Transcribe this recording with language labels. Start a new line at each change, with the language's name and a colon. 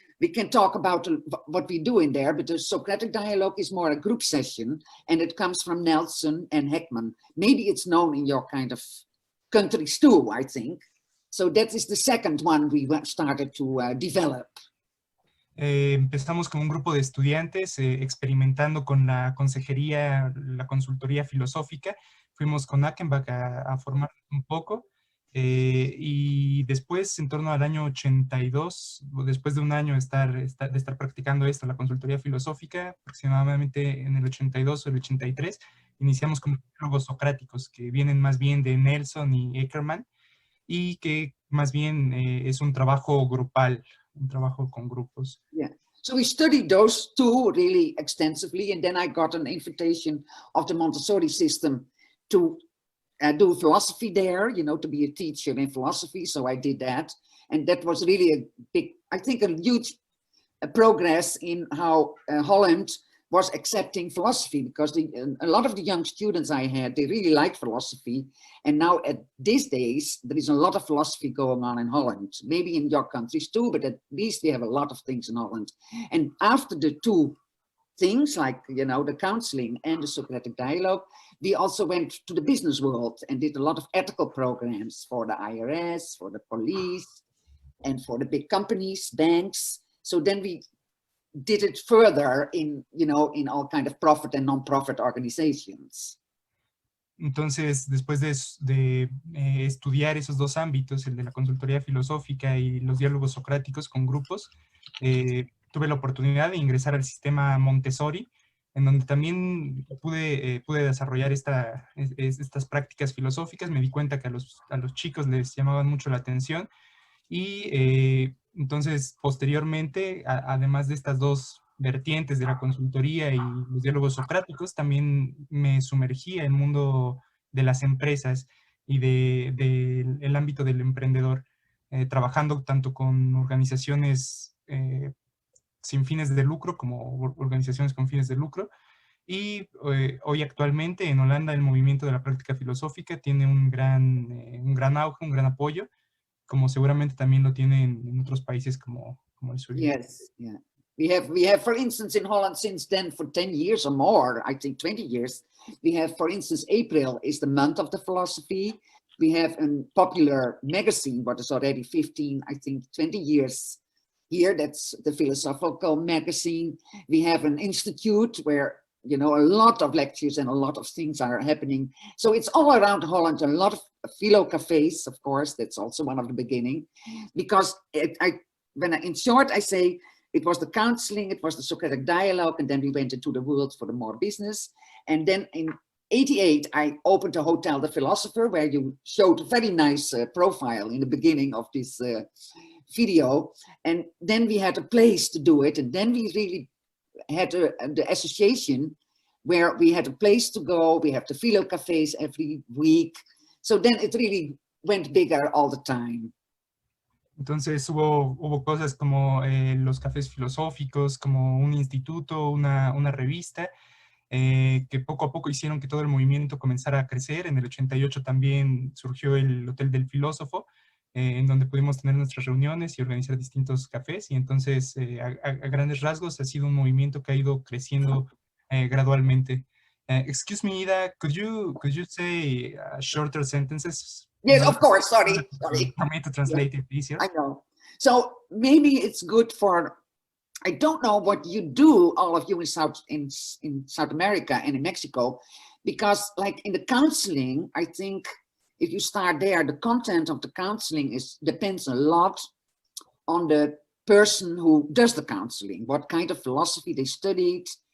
English: We can talk about what we do in there, but the Socratic Dialogue is more a group session, and it comes from Nelson and Heckman. Maybe it's known in your kind of countries too, I think. So that is the second one we started to develop.
Spanish: Empezamos con un grupo de estudiantes experimentando con la consejería, la consultoría filosófica. Fuimos con Achenbach a formar un poco. Y después, en torno al año 82, después de un año de estar practicando esto, la consultoría filosófica, aproximadamente en el 82 o el 83, iniciamos con diálogos socráticos, que vienen más bien de Nelson y Eckermann, y que más bien es un trabajo grupal, un trabajo con grupos.
English: Yeah. So we studied those two really extensively, and then I got an invitation of the Montessori system to do philosophy there, you know, to be a teacher in philosophy. So I did that. And that was really a big, I think, a huge progress in how Holland was accepting philosophy, because a lot of the young students I had, they really liked philosophy. And now at these days, there is a lot of philosophy going on in Holland, maybe in your countries too, but at least we have a lot of things in Holland. And after the two things like, you know, the counseling and the Socratic Dialogue, we also went to the business world and did a lot of ethical programs for the IRS, for the police, and for the big companies, banks. So then we did it further in, you know, in all kind of profit and non-profit organizations.
Spanish: Entonces, después de estudiar esos dos ámbitos, el de la consultoría filosófica y los diálogos socráticos con grupos, tuve la oportunidad de ingresar al sistema Montessori, en donde también pude desarrollar estas prácticas filosóficas. Me di cuenta que a los chicos les llamaban mucho la atención, y entonces posteriormente, además de estas dos vertientes de la consultoría y los diálogos socráticos, también me sumergí en el mundo de las empresas y del ámbito del emprendedor, trabajando tanto con organizaciones sin fines de lucro como organizaciones con fines de lucro. Y hoy actualmente en Holanda el movimiento de la práctica filosófica tiene un gran auge, un gran apoyo, como seguramente también lo tienen en otros países como el suyo.
English: Yes, yeah. We have, for instance, in Holland since then for 10 years or more, I think 20 years, we have, for instance, April is the month of the philosophy. We have a popular magazine, what is already 15, I think 20 years here, that's the Philosophical magazine. We have an institute where you know, a lot of lectures and a lot of things are happening. So it's all around Holland, a lot of philo cafes, of course, that's also one of the beginning, because in short, I say it was the counseling, it was the Socratic Dialogue, and then we went into the world for the more business. And then in '88, I opened a hotel, The Philosopher, where you showed a very nice profile in the beginning of this video. And then we had a place to do it. And then we really had the association where we had a place to go. We have the philo cafes every week. So then it really went bigger all the time.
Spanish: Entonces hubo cosas como los cafés filosóficos, como un instituto, una revista, que poco a poco hicieron que todo el movimiento comenzara a crecer. En el 88 también surgió el Hotel del Filósofo, en donde pudimos tener nuestras reuniones y organizar distintos cafés. Y entonces, a grandes rasgos, ha sido un movimiento que ha ido creciendo gradualmente.
English: Excuse me, Ida, could you say shorter sentences? Yes, of course, sorry. For me to translate it easier. I know. So maybe it's good for, I don't know what you do, all of you in South America and in Mexico, because like in the counseling, I think if you start there, the content of the counseling depends a lot on the person who does the counseling, what kind of philosophy they studied.